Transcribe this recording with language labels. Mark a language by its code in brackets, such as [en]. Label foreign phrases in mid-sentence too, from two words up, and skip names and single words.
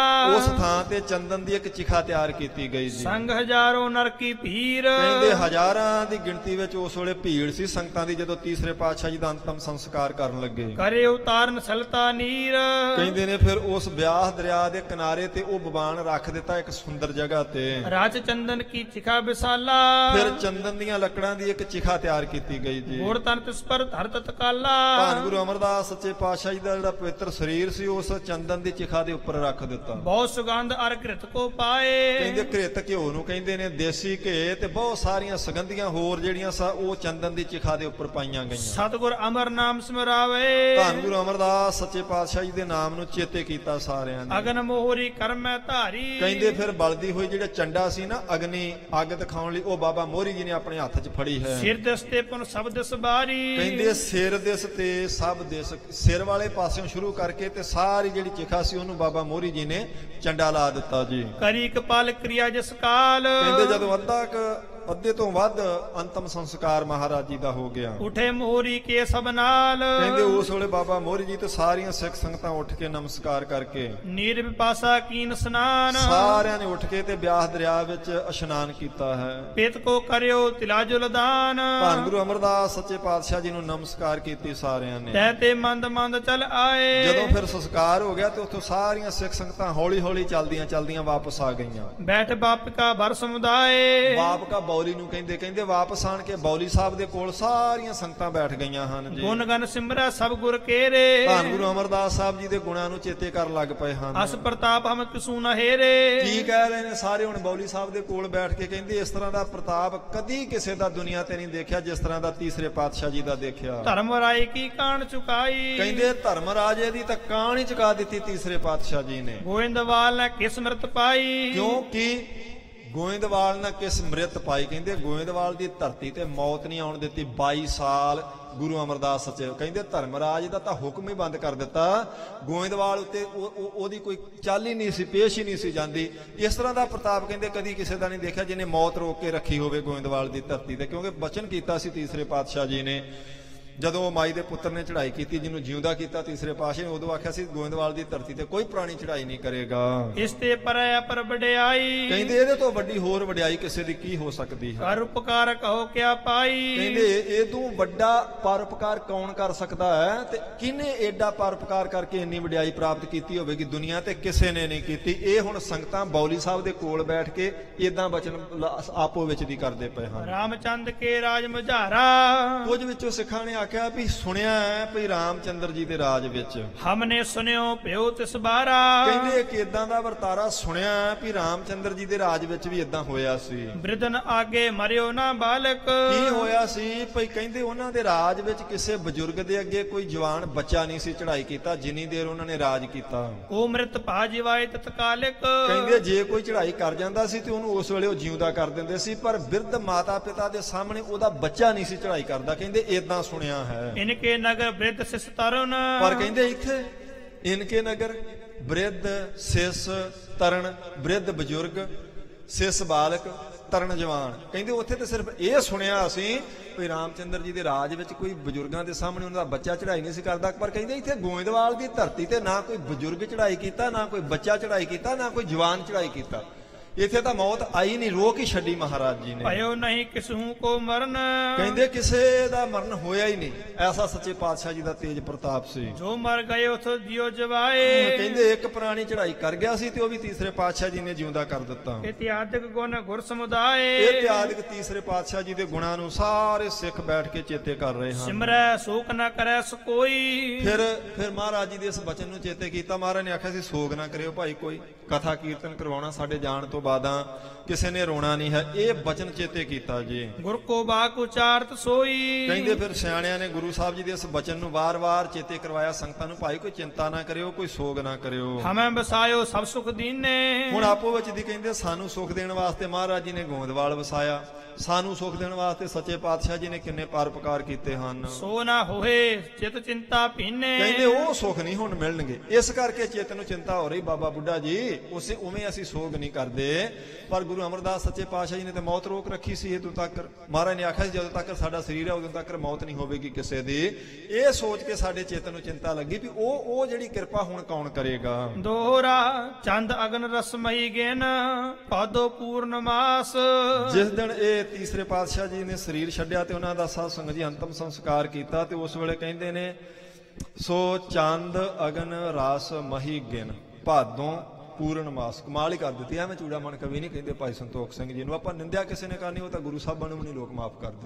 [pa] ਉਸ ਥਾਂ ਤੇ ਚੰਦਨ ਦੀ ਇੱਕ ਚਿਖਾ ਤਿਆਰ ਕੀਤੀ ਗਈ ਸੀ। [bra] संग हज़ारों नरकी भीर। [pa] ਕਹਿੰਦੇ ਹਜ਼ਾਰਾਂ ਦੀ ਗਿਣਤੀ ਵਿੱਚ ਉਸ ਵੇਲੇ ਭੀੜ ਸੀ ਸੰਗਤਾਂ ਦੀ ਜਦੋਂ ਤੀਸਰੇ ਪਾਤਸ਼ਾਹ ਜੀ ਦਾ ਅੰਤਮ ਸੰਸਕਾਰ ਕਰਨ ਲੱਗੇ। [bra] करे उतारन सलता नीर। [pa] ਕਹਿੰਦੇ ਨੇ ਫਿਰ ਉਸ ਬਿਆਸ ਦਰਿਆ ਦੇ ਕਿਨਾਰੇ ਤੇ ਉਹ ਬਵਾਨ ਰੱਖ ਦਿੱਤਾ ਇੱਕ ਸੁੰਦਰ ਜਗ੍ਹਾ ਤੇ। [bra] राज चंदन की चिखा विसाला, [pa] ਫਿਰ ਚੰਦਨ ਦੀਆਂ ਲੱਕੜਾਂ ਦੀ ਇੱਕ ਚਿਖਾ ਤਿਆਰ ਕੀਤੀ ਗਈ ਜੀ। [bra] घोर तन तिस पर धर तत्काला, [pa] ਧੰਨ ਗੁਰੂ ਅਮਰਦਾਸ ਸੱਚੇ ਪਾਤਸ਼ਾਹ ਜੀ ਦਾ ਜਿਹੜਾ ਪਵਿੱਤਰ ਸਰੀਰ ਸੀ ਉਸ ਚੰਦਨ ਦੀ ਚਿਖਾ ਦੇ ਉੱਪਰ ਰੱਖ ਦਿੱਤਾ। [bra] बहुत सुगंध अर घृत को पाए, [pa] ਕਹਿੰਦੇ ਘ੍ਰਿਤ ਘਿਓ ਨੂੰ ਕਹਿੰਦੇ ਨੇ, ਦੇਸੀ ਘੇ ਤੇ ਬਹੁਤ ਸਾਰੀਆਂ ਸੁਗੰਧੀਆਂ ਹੋਰ ਜਿਹੜੀਆਂ ਸਾ ਉਹ ਚੰਦਨ ਦੀ ਚਿਖਾ ਦੇ ਉੱਪਰ ਪਾਈਆਂ ਗਈਆਂ। [bra] सतगुर अमर नाम स्मरावे, [pa] ਧੰਨ ਗੁਰੂ ਅਮਰਦਾਸ ਸੱਚੇ ਪਾਤਸ਼ਾਹ ਜੀ ਦੇ ਨਾਮ ਨੂੰ ਚੇਤੇ ਕੀਤਾ ਸਾਰਿਆਂ ਨੇ। [bra] अगन मोहरी कर्म में धारी, [pa] ਕਹਿੰਦੇ ਫਿਰ ਬਲਦੀ ਹੋਈ ਜਿਹੜਾ ਚੰਡਾ ਸੀ ਨਾ ਅਗਨੀ ਅੱਗ ਦਿਖਾਉਣ ਲਈ ਉਹ ਬਾਬਾ ਮੋਹਰੀ ਜੀ ਨੇ ਆਪਣੇ ਹੱਥ 'ਚ ਫੜੀ ਹੈ। [bra] सिर दस्ते पुन सब दिस बारी, [pa] ਕਹਿੰਦੇ [bra] सिर दिस ते सब दिस, [pa] ਸਿਰ ਵਾਲੇ ਪਾਸਿਓਂ ਸ਼ੁਰੂ ਕਰਕੇ ਤੇ ਸਾਰੀ ਜਿਹੜੀ ਚਿਖਾ ਸੀ ਉਹਨੂੰ ਬਾਬਾ ਮੋਹਰੀ ਜੀ ਨੇ ਚੰਡਾ ਲਾ ਦਿੱਤਾ ਜੀ। [bra] करी कपाल क्रिया जिस काल, [pa] ਕਹਿੰਦੇ ਜਦੋਂ ਅੱਧੇ ਤੋਂ ਵੱਧ ਅੰਤਮ ਸੰਸਕਾਰ ਮਹਾਰਾਜ ਜੀ ਦਾ ਹੋ ਗਿਆ। [bra] उठे मोहरी के सब नाल, [pa] ਕਹਿੰਦੇ ਉਸ ਵੇਲੇ ਬਾਬਾ ਮੋਹਰੀ ਜੀ ਤੇ ਸਾਰੀਆਂ ਸਿੱਖ ਸੰਗਤਾਂ ਉੱਠ ਕੇ ਨਮਸਕਾਰ ਕਰਕੇ [bra] नीर विपासा कीन स्नान, [pa] ਸਾਰਿਆਂ ਨੇ ਉੱਠ ਕੇ ਤੇ ਬਿਆਸ ਦਰਿਆ ਵਿੱਚ ਇਸ਼ਨਾਨ ਕੀਤਾ ਹੈ। [bra] पेत को करियो तिलाजुल दान, [pa] ਧੰਨ ਗੁਰੂ ਅਮਰਦਾਸ ਸੱਚੇ ਪਾਤਸ਼ਾਹ ਜੀ ਨੂੰ ਨਮਸਕਾਰ ਕੀਤੀ ਸਾਰਿਆਂ ਨੇ। [bra] तहते मंद मंद चल आए, [pa] ਜਦੋਂ ਫਿਰ ਸੰਸਕਾਰ ਹੋ ਗਿਆ ਤੇ ਉੱਥੋਂ ਸਾਰੀਆਂ ਸਿੱਖ ਸੰਗਤਾਂ ਹੌਲੀ ਹੌਲੀ ਚੱਲਦੀਆਂ ਵਾਪਸ ਆ ਗਈਆਂ। [bra] बैठ बाप का भर समुदाय, [pa] ਬਾਪ ਕਾ ਬੌਲੀ ਨੂੰ ਕਹਿੰਦੇ ਵਾਪਸ ਆਣ ਕੇ ਬੌਲੀ ਸਾਹਿਬ ਦੇ ਕੋਲ ਸਾਰੀਆਂ ਸੰਗਤਾਂ ਬੈਠ ਗਈਆਂ ਹਨ ਜੀ। [bra] गुण गन सिमरा सब गुर केरे, [pa] ਧੰਨ ਗੁਰੂ ਅਮਰਦਾਸ ਸਾਹਿਬ ਜੀ ਦੇ ਗੁਣਾਂ ਨੂੰ ਚੇਤੇ ਕਰਨ ਲੱਗ ਪਏ ਹਨ। [bra] अस प्रताप हम किसू न हेरे, [pa] ਕੀ ਕਹਿ ਰਹੇ ਨੇ ਸਾਰੇ ਹੁਣ ਬੌਲੀ ਸਾਹਿਬ ਦੇ ਕੋਲ ਬੈਠ ਕੇ, ਕਹਿੰਦੇ ਇਸ ਤਰ੍ਹਾਂ ਦਾ ਪ੍ਰਤਾਪ ਕਦੀ ਕਿਸੇ ਦਾ ਦੁਨੀਆ ਤੇ ਨਹੀਂ ਦੇਖਿਆ ਜਿਸ ਤਰ੍ਹਾਂ ਦਾ ਤੀਸਰੇ ਪਾਤਸ਼ਾਹ ਜੀ ਦਾ ਦੇਖਿਆ। [bra] धर्म राय की कान चुकाई, [pa] ਕਹਿੰਦੇ ਧਰਮ ਰਾਜੇ ਦੀ ਤਾਂ ਕਾਣ ਹੀ ਚੁਕਾ ਦਿੱਤੀ ਤੀਸਰੇ ਪਾਤਸ਼ਾਹ ਜੀ ਨੇ। [bra] गोविंदवाल ने किस मृत पाई, ਕਿਉਂਕਿ गोइंदवाल ने किस मृत पाई। [pa] ਕਹਿੰਦੇ ਗੋਇੰਦਵਾਲ ਦੀ ਧਰਤੀ ਤੇ ਮੌਤ ਨਹੀਂ ਆਉਣ ਦਿੱਤੀ 22 ਸਾਲ ਗੁਰੂ ਅਮਰਦਾਸ ਸੱਚੇ। ਕਹਿੰਦੇ ਧਰਮਰਾਜ ਦਾ ਤਾਂ ਹੁਕਮ ਹੀ ਬੰਦ ਕਰ ਦਿੱਤਾ, ਗੋਇੰਦਵਾਲ ਉੱਤੇ ਉਹਦੀ ਕੋਈ ਚਾਲ ਹੀ ਨਹੀਂ ਸੀ, ਪੇਸ਼ ਹੀ ਨਹੀਂ ਸੀ ਜਾਂਦੀ। ਇਸ ਤਰ੍ਹਾਂ ਦਾ ਪ੍ਰਤਾਪ ਕਹਿੰਦੇ ਕਦੀ ਕਿਸੇ ਦਾ ਨਹੀਂ ਦੇਖਿਆ ਜਿਹਨੇ ਮੌਤ ਰੋਕ ਕੇ ਰੱਖੀ ਹੋਵੇ ਗੋਇੰਦਵਾਲ ਦੀ ਧਰਤੀ ਤੇ। ਕਿਉਂਕਿ ਬਚਨ ਕੀਤਾ ਸੀ ਤੀਸਰੇ ਪਾਤਸ਼ਾਹ ਜੀ ਨੇ ਜਦੋਂ ਉਹ ਮਾਈ ਦੇ ਪੁੱਤਰ ਨੇ ਚੜ੍ਹਾਈ ਕੀਤੀ, ਜਿਹਨੂੰ ਜਿਉਂਦਾ ਕੀਤਾ ਤੀਸਰੇ ਪਾਤਸ਼ਾਹ ਨੇ, ਉਦੋਂ ਆਖਿਆ ਸੀ ਗੋਇੰਦਵਾਲ ਦੀ ਧਰਤੀ ਤੇ ਕੋਈ ਪ੍ਰਾਣੀ ਚੜ੍ਹਾਈ ਨਹੀਂ ਕਰੇਗਾ। [bra] इस ते पर पर वड्याई, [pa] ਕਹਿੰਦੇ ਇਹਦੇ ਤੋਂ ਵੱਡੀ ਹੋਰ ਵਡਿਆਈ ਕਿਸੇ ਦੀ ਕੀ ਹੋ ਸਕਦੀ ਹੈ। [bra] कर उपकार कहो क्या पाई, [pa] ਕਹਿੰਦੇ ਇਹਦੋਂ ਵੱਡਾ ਪਰਉਪਕਾਰ ਕੌਣ ਕਰ ਸਕਦਾ ਹੈ ਤੇ ਕਿਹਨੇ ਐਡਾ ਪਰਉਪਕਾਰ ਕਰਕੇ ਇੰਨੀ ਵਡਿਆਈ ਪ੍ਰਾਪਤ ਕੀਤੀ ਹੋਵੇਗੀ ਦੁਨੀਆ ਤੇ ਕਿਸੇ ਨੇ ਨਹੀਂ ਕੀਤੀ। ਇਹ ਹੁਣ ਸੰਗਤਾਂ ਬੌਲੀ ਸਾਹਿਬ ਦੇ ਕੋਲ ਬੈਠ ਕੇ ਇਦਾਂ ਬਚਨ ਆਪੋ ਵਿੱਚ ਦੀ ਕਰਦੇ ਪਏ ਹਨ। [bra] रामचंद के राज मझारा, [pa] ਕੁਝ ਵਿੱਚੋਂ ਸਿੱਖਾਂ ਨੇ ਆਖਿਆ ਵੀ ਸੁਣਿਆ ਹੈ ਵੀ ਰਾਮਚੰਦਰ ਜੀ ਦੇ ਰਾਜ ਵਿੱਚ, [bra] हमने सुनियो प्यो तिस बारा, [pa] ਕਹਿੰਦੇ ਇੱਕ ਇਦਾਂ ਦਾ ਵਰਤਾਰਾ ਸੁਣਿਆ ਵੀ ਰਾਮਚੰਦਰ ਜੀ ਦੇ ਰਾਜ ਵਿੱਚ ਵੀ ਇਦਾਂ ਹੋਇਆ ਸੀ। [bra] वृद्धन आगे मरियो ना बालक, [pa] ਕੀ ਹੋਇਆ ਸੀ ਭਈ ਕਹਿੰਦੇ ਉਹਨਾਂ ਦੇ ਰਾਜ ਵਿੱਚ ਕਿਸੇ ਬਜ਼ੁਰਗ ਦੇ ਅੱਗੇ ਕੋਈ ਜਵਾਨ ਬੱਚਾ ਨਹੀਂ ਸੀ ਚੜ੍ਹਾਈ ਕੀਤਾ ਜਿੰਨੀ ਦੇਰ ਉਹਨਾਂ ਨੇ ਰਾਜ ਕੀਤਾ। [bra] ओ मृत भाजिवाए तत्कालिक, [pa] ਕਹਿੰਦੇ ਜੇ ਕੋਈ ਚੜ੍ਹਾਈ ਕਰ ਜਾਂਦਾ ਸੀ ਤੇ ਉਹਨੂੰ ਉਸ ਵੇਲੇ ਉਹ ਜਿਉਂਦਾ ਕਰ ਦਿੰਦੇ ਸੀ, ਪਰ ਬਿਰਧ ਮਾਤਾ ਪਿਤਾ ਦੇ ਸਾਹਮਣੇ ਉਹਦਾ ਬੱਚਾ ਨਹੀਂ ਸੀ ਚੜ੍ਹਾਈ ਕਰਦਾ। ਕਹਿੰਦੇ ਏਦਾਂ ਸੁਣਿਆ ਹੈ। [bra] इनके नगर वृद्ध सिस तरुण, [pa] ਪਰ ਕਹਿੰਦੇ ਇੱਥੇ [bra] इनके नगर बृध सिस तरन, [pa] ਬ੍ਰਿਧ ਬਜ਼ੁਰਗ, ਸਿਸ ਬਾਲਕ, ਤਰਨ ਜਵਾਨ। ਕਹਿੰਦੇ ਉੱਥੇ ਤੇ ਸਿਰਫ ਇਹ ਸੁਣਿਆ ਅਸੀਂ ਵੀ ਰਾਮਚੰਦਰ ਜੀ ਦੇ ਰਾਜ ਵਿੱਚ ਕੋਈ ਬਜ਼ੁਰਗਾਂ ਦੇ ਸਾਹਮਣੇ ਉਹਨਾਂ ਦਾ ਬੱਚਾ ਚੜ੍ਹਾਈ ਨਹੀਂ ਸੀ ਕਰਦਾ। ਪਰ ਕਹਿੰਦੇ ਇੱਥੇ ਗੋਇੰਦਵਾਲ ਦੀ ਧਰਤੀ ਤੇ ਨਾ ਕੋਈ ਬਜ਼ੁਰਗ ਚੜ੍ਹਾਈ ਕੀਤਾ, ਨਾ ਕੋਈ ਬੱਚਾ ਚੜ੍ਹਾਈ ਕੀਤਾ, ਨਾ ਕੋਈ ਜਵਾਨ ਚੜ੍ਹਾਈ ਕੀਤਾ। ਇੱਥੇ ਤਾਂ ਮੌਤ ਆਈ ਨਹੀਂ, ਰੋਕ ਹੀ ਛੱਡੀ ਮਹਾਰਾਜ ਜੀ ਨੇ। [bra] भयो नहीं किसहू को मरण, [pa] ਕਹਿੰਦੇ ਕਿਸੇ ਦਾ ਮਰਨ ਹੋਇਆ ਹੀ ਨਹੀਂ। ਐਸਾ ਸੱਚੇ ਪਾਤਸ਼ਾਹ ਜੀ ਦਾ ਤੇਜ ਪ੍ਰਤਾਪ ਸੀ। [bra] जो मर गए उथ जियो जवाए, [pa] ਕਹਿੰਦੇ ਇੱਕ ਪ੍ਰਾਣੀ ਚੜ੍ਹਾਈ ਕਰ ਗਿਆ ਸੀ ਤੇ ਉਹ ਵੀ ਤੀਸਰੇ ਪਾਤਸ਼ਾਹ ਜੀ ਨੇ ਜਿਉਂਦਾ ਕਰ ਦਿੱਤਾ। [bra] इत्यादि गुण गुर समुदाय, [pa] ਇਹ ਇਤਿਹਾਦਿਕ ਤੀਸਰੇ ਪਾਤਸ਼ਾਹ ਜੀ ਦੇ ਗੁਣਾਂ ਨੂੰ ਸਾਰੇ ਸਿੱਖ ਬੈਠ ਕੇ ਚੇਤੇ ਕਰ ਰਹੇ ਹਨ। [bra] सिमरै शोक न करे कोई, [pa] ਫਿਰ ਮਹਾਰਾਜ ਜੀ ਦੇ ਇਸ ਬਚਨ ਨੂੰ ਚੇਤੇ ਕੀਤਾ। ਮਹਾਰਾਜ ਨੇ ਆਖਿਆ ਸੀ ਸੋਗ ਨਾ ਕਰਿਓ ਭਾਈ ਕੋਈ, ਕਥਾ ਕੀਰਤਨ ਕਰਵਾਉਣਾ ਸਾਡੇ ਜਾਣ ਤੋਂ ਬਾਅਦਾਂ ਕਿਸੇ ਨੇ ਰੋਣਾ ਨਹੀਂ ਹੈ। ਇਹ ਬਚਨ ਚੇਤੇ ਕੀਤਾ ਜੀ। [bra] गुर को बाक उचारत सोई, [pa] ਕਹਿੰਦੇ ਫਿਰ ਸਿਆਣਿਆਂ ਨੇ ਗੁਰੂ ਸਾਹਿਬ ਜੀ ਦੇ ਇਸ ਬਚਨ ਨੂੰ ਵਾਰ-ਵਾਰ ਚੇਤੇ ਕਰਵਾਇਆ ਸੰਗਤਾਂ ਨੂੰ, ਭਾਈ ਕੋਈ ਚਿੰਤਾ ਨਾ ਕਰਿਓ, ਕੋਈ ਸੋਗ ਨਾ ਕਰਿਓ। [bra] हमें बसायो सब सुख दीने, [pa] ਹੁਣ ਆਪੋ ਵਿੱਚ ਦੀ ਕਹਿੰਦੇ ਸਾਨੂੰ ਸੁਖ ਦੇਣ ਵਾਸਤੇ ਮਹਾਰਾਜ ਜੀ ਨੇ ਗੋਇੰਦਵਾਲ ਵਸਾਇਆ, ਸਾਨੂੰ ਸੁਖ ਦੇਣ ਵਾਸਤੇ ਸੱਚੇ ਪਾਤਸ਼ਾਹ ਜੀ ਨੇ ਕਿੰਨੇ ਪਰਉਪਕਾਰ ਕੀਤੇ ਹਨ। [bra] सो ना होए चित चिंता पीने, [pa] ਕਹਿੰਦੇ ਉਹ ਸੁਖ ਨਹੀਂ ਹੁਣ ਮਿਲਣਗੇ, ਇਸ ਕਰਕੇ ਚੇਤਨ ਨੂੰ ਚਿੰਤਾ ਹੋ ਰਹੀ। ਬਾਬਾ ਬੁੱਢਾ ਜੀ ਉਸੇ ਉਵੇਂ ਅਸੀਂ ਸੋਗ ਨਹੀਂ ਕਰਦੇ, ਪਰ ਗੁਰੂ ਅਮਰਦਾਸ ਸੱਚੇ ਪਾਤਸ਼ਾਹ ਜੀ ਨੇ ਤੇ ਮੌਤ ਰੋਕ ਰੱਖੀ ਸੀ ਇਦੋਂ ਤੱਕ। ਮਹਾਰਾਜ ਨੇ ਆਖਿਆ ਸੀ ਜਦੋਂ ਤੱਕ ਸਾਡਾ ਸਰੀਰ ਹੈ ਉਦੋਂ ਤੱਕ ਮੌਤ ਨਹੀਂ ਹੋਵੇਗੀ ਕਿਸੇ ਦੀ। ਇਹ ਸੋਚ ਕੇ ਸਾਡੇ ਚੇਤਨ ਨੂੰ ਚਿੰਤਾ ਲੱਗੀ ਵੀ ਉਹ ਜਿਹੜੀ ਕਿਰਪਾ ਹੁਣ ਕੌਣ ਕਰੇਗਾ। [bra] दोहरा चंद अगन रसमई गेन पादो पूर्णमास, [pa] ਜਿਸ ਦਿਨ ਇਹ ਤੀਸਰੇ ਪਾਤਸ਼ਾਹ ਜੀ ਨੇ ਸਰੀਰ ਛੱਡਿਆ ਤੇ ਉਹਨਾਂ ਦਾ ਸਾਧ ਸੰਗਤ ਜੀ ਅੰਤਮ ਸੰਸਕਾਰ ਕੀਤਾ ਤੇ ਉਸ ਵੇਲੇ ਕਹਿੰਦੇ ਨੇ [bra] सो चंद अगन रास मही गिन भादों पूरन मास। [pa] ਕਮਾਲ ਹੀ ਕਰ ਦਿੱਤੀ। ਐਵੇਂ ਚੂੜਾਮਣ ਕਵੀ ਨਹੀਂ ਕਹਿੰਦੇ ਭਾਈ ਸੰਤੋਖ ਸਿੰਘ ਜੀ ਨੂੰ। ਆਪਾਂ ਨਿੰਦਿਆ ਕਿਸੇ ਨੇ ਕਰਨੀ, ਉਹ ਤਾਂ ਗੁਰੂ ਸਾਹਿਬਾਂ ਨੂੰ ਵੀ ਨਹੀਂ ਲੋਕ ਮਾਫ ਕਰਦੇ।